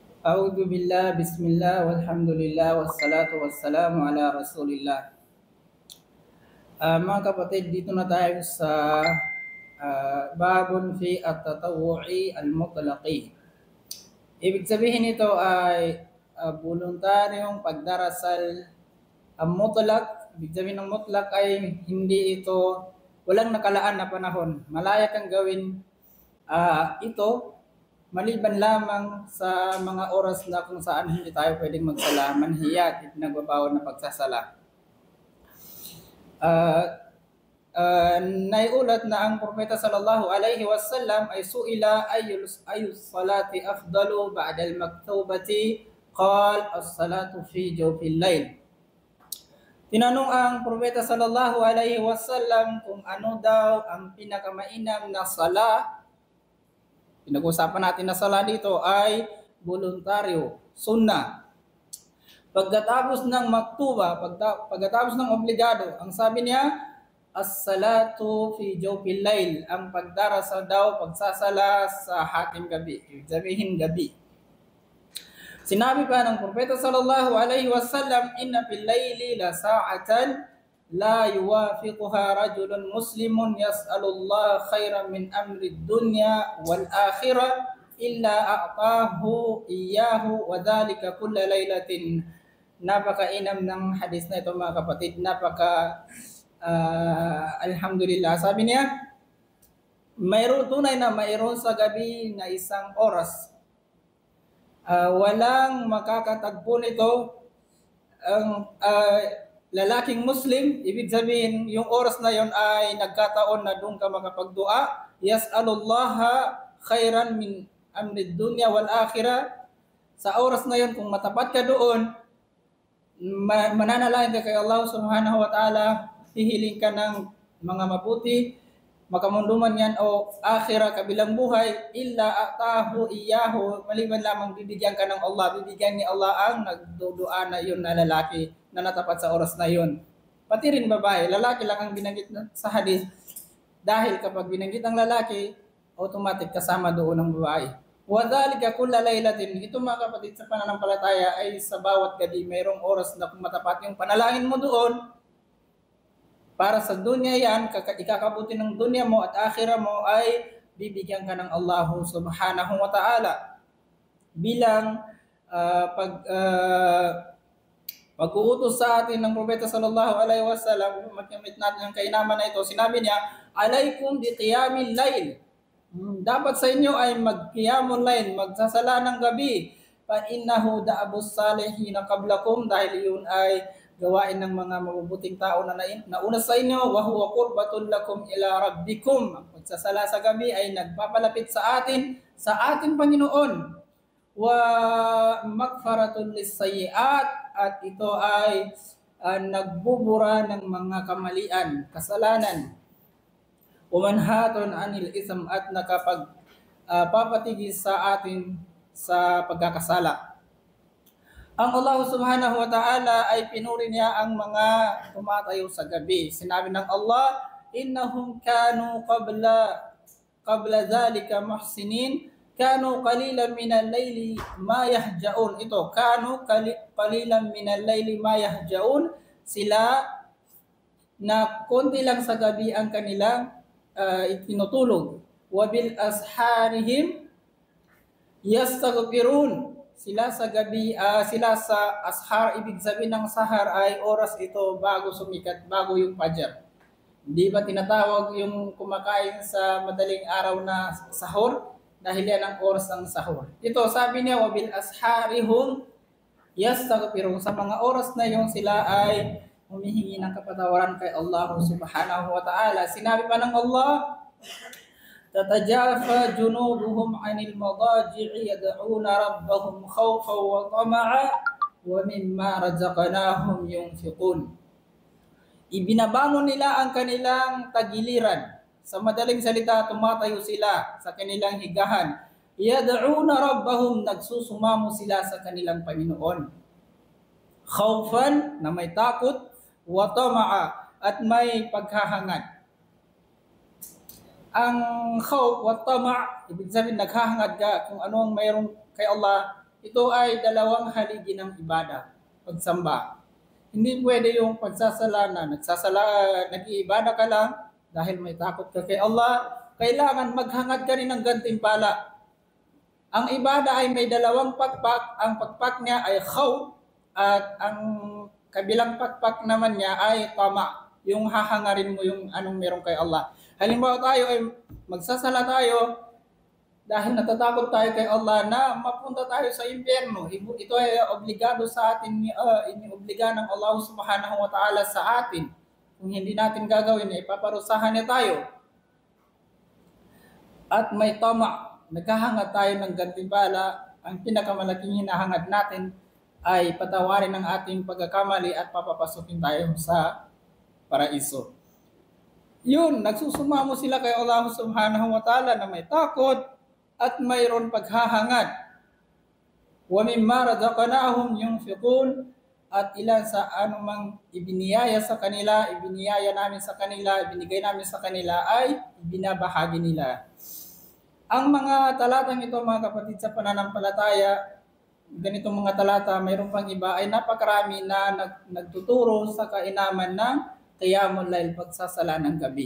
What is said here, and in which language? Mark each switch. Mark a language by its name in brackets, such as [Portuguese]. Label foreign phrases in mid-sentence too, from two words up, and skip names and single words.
[Arabic] أعوذ بالله بسم الله والحمد لله والصلاة والسلام على رسول الله. [Filipino] Mga kapatid, dito na tayo sa [Arabic] باب في التطوع المطلق. [Filipino] Ibig sabihin nito ay voluntaryong pagdarasal ang mutlaq. Ibig sabihin ng mutlaq ay hindi ito, walang nakalaan na panahon. Malaya kang gawin ito maliban lamang sa mga oras na kung saan hindi tayo pwedeng magsala, manhiyat, nagbabawal na pagsasala. Naiulat na ang Propeta [Arabic] صلى الله عليه وسلم ay سئل أي الصلاة أفضل بعد المكتوبة قال الصلاة في جوف الليل. [Filipino] Tinanong ang Propeta [Arabic] صلى الله عليه وسلم [Filipino] kung ano daw ang pinakamainam na sala. Pinag-usapan natin na sala dito ay voluntaryo, sunnah. Pagkatapos ng maktuba, pagkatapos ng obligado, ang sabi niya, [Arabic] الصلاة في جوف الليل, [Filipino] ang pagdarasal daw, pagsasala sa hating gabi, ibig sabihin gabi. Sinabi pa ng Propeta [Arabic] صلى الله عليه وسلم إن في الليل لساعة لا يوافقها رجل مسلم يسأل الله خيرا من أمر الدنيا والآخرة إلا أعطاه إياه وذلك كل ليلة. [Filipino] Napakainam ng hadis na ito mga kapatid, alhamdulillah. Sabi niya, mayroon tunay na mayroon sa gabi na isang oras, walang makakatagpo nito ang lalaking Muslim. Ibig sabihin, yung oras na yon ay nagkataon na doon ka makapagdua. [Arabic] يسأل الله خيرا من أمر الدنيا والآخرة. [Filipino] Sa oras na yon, kung matapat ka doon, mananalangin ka kay Allah [Arabic] سبحانه وتعالى, [Filipino] hihiling ka ng mga mabuti, makamunduman yan o akhirah, kabilang buhay, [Arabic] إلا أعطاه إياه, [Filipino] maliban lamang bibigyan ka ng Allah, bibigyan ni Allah ang nagdudua na yun na lalaki na natapat sa oras na yun. Pati rin babae, lalaki lang ang binanggit sa hadith, dahil kapag binanggit ang lalaki, automatic kasama doon ang babae. [Arabic] وذلك كل ليلة, [Filipino] ito mga kapatid sa pananampalataya ay sa bawat gabi mayroong oras na kung matapat yung panalangin mo doon, para sa dunya yan, ikakabuti ng dunya mo at akhirah mo ay bibigyan ka ng Allah [Arabic] سبحانه وتعالى. [Filipino] Bilang pag-uutos sa atin ng Propeta [Arabic] صلى الله عليه وسلم, [Filipino] magkamit natin ang kainaman na ito, sinabi niya, [Arabic] عليكم بقيام الليل. [Filipino] Dapat sa inyo ay mag- [Arabic] قيام الليل, [Filipino] magsasala ng gabi. [Arabic] فإنه دأب الصالحين قبلكم, [Filipino] dahil yun ay gawain ng mga mabubuting tao na nauna sa inyo, [Arabic] وهو قربة لكم إلى ربكم. [Filipino] Ang pagsasala sa gabi ay nagpapalapit sa ating Panginoon. [Arabic] ومكفرة للسيئات, [Filipino] at ito ay nagbubura ng mga kamalian, kasalanan. [Arabic] ومنهاة عن الإثم, [Filipino] at nakapagpapatigis sa atin sa pagkakasala. Ang Allah [Arabic] سبحانه وتعالى [Filipino] ay pinuri niya ang mga tumatayo sa gabi. Sinabi ng Allah, [Arabic] إنهم كانوا قبل ذلك محسنين كانوا قليلا من الليل ما يهجعون. Ito, كانوا قليلا من الليل ما يهجعون. [Filipino] Sila na konti lang sa gabi ang kanilang itinutulog. [Arabic] وبالأسحار هم يستغفرون. [Filipino] Sila sa gabi, sila sa ashar, ibig sabihin ng sahar ay oras ito bago sumikat, bago yung fajar. Di ba tinatawag yung kumakain sa madaling araw na sahur? Dahil yan ang oras ng sahur. Ito, sabi niya, [Arabic] وبالأسحار هم يستغفرون. [Filipino] Sa mga oras na yun, sila ay humihingi ng kapatawaran kay Allah [Arabic] سبحانه وتعالى. [Filipino] Sinabi pa ng Allah, [Arabic] تتجافى جنوبهم عن المضاجع يدعون ربهم خوفا وطمعا ومما رزقناهم ينفقون. [Filipino] Ibinabangon nila ang kanilang tagiliran. Sa madaling salita, tumatayo sila sa kanilang higahan. [Arabic] يدعون ربهم, [Filipino] nagsusumamo sila sa kanilang Panginoon. Khawfan, na may takot, [Arabic] وطمعا, [Filipino] at may paghahangad. [Arabic] Ang خوف وطمع', [Filipino] ibig sabihin naghahangad ka kung ano ang mayroon kay Allah, ito ay dalawang haligi ng ibada, pagsamba. Hindi pwede yung pagsasala na nag-iibada ka lang dahil may takot ka kay Allah. Kailangan maghangad ka rin ng gantimpala. Ang ibada ay may dalawang pakpak. Ang pakpak niya ay khawf at ang kabilang pakpak naman niya ay tama. Yung hahangarin mo yung anong meron kay Allah. Halimbawa tayo ay magsasala tayo dahil natatakot tayo kay Allah na mapunta tayo sa impyerno. Ito ay obligado sa atin, iniobliga ng Allah [Arabic] سبحانه وتعالى [Filipino] sa atin. Kung hindi natin gagawin, ipaparusahan niya tayo. At may tama, naghahangad tayo ng gantimpala. Ang pinakamalaking hinahangad natin ay patawarin ang ating pagkakamali at papapasukin tayo sa paraiso. Yun, nagsusumamo sila kay Allah [Arabic] سبحانه وتعالى [Filipino] na may takot at mayroon paghahangad. [Arabic] ومما رزقناهم ينفقون, [Filipino] at ilan sa anumang ibiniyaya sa kanila, ibiniyaya namin sa kanila, ibinigay namin sa kanila ay ibinabahagi nila. Ang mga talatang ito, mga kapatid sa pananampalataya, ganitong mga talata, mayroon pang iba, ay napakarami na nagtuturo sa kainaman ng [Arabic] قيام الليل, [Filipino] pagsasala ng gabi.